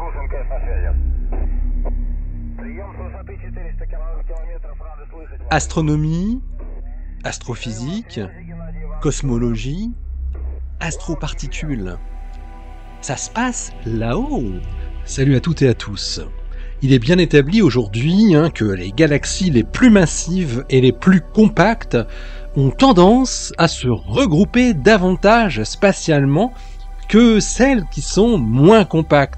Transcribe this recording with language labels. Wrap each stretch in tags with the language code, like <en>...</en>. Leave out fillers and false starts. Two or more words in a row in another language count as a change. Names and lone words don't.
<ru>МКС на связи. Прием с высоты 400 километров. Рады слышать вас.</ru> <fr>Astronomie, astrophysique, cosmologie, astroparticules. Ça se passe là-haut. Salut à toutes et à tous. Il est bien établi aujourd'hui que les galaxies les plus massives et les plus compactes ont tendance à se regrouper davantage spatialement que celles qui sont moins compactes.</fr>